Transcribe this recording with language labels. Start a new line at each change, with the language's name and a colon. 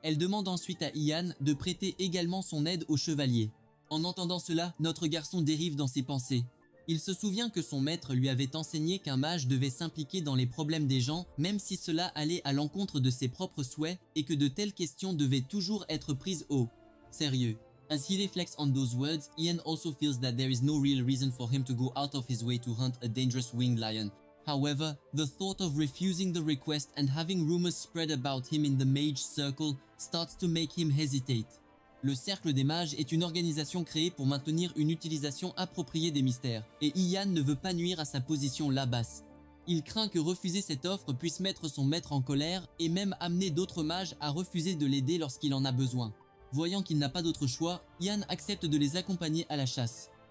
French: Elle demande ensuite à Ian de prêter également son aide au chevalier. En entendant cela, notre garçon dérive dans ses pensées. Il se souvient que son maître lui avait enseigné qu'un mage devait s'impliquer dans les problèmes des gens, même si cela allait à l'encontre de ses propres souhaits, et que de telles questions devaient toujours être prises au sérieux.
English: As he reflects on those words, Ian also feels that there is no real reason for him to go out of his way to hunt a dangerous winged lion. However, the thought of refusing the request and having rumors spread about him in the mage circle starts to make him hesitate.
French: Le Cercle des Mages est une organisation créée pour maintenir une utilisation appropriée des mystères, et Ian ne veut pas nuire à sa position là basse. Il craint que refuser cette offre puisse mettre son maître en colère et même amener d'autres mages à refuser de l'aider lorsqu'il en a besoin. Voyant qu'il n'a pas d'autre choix, Ian accepte de les accompagner à la chasse.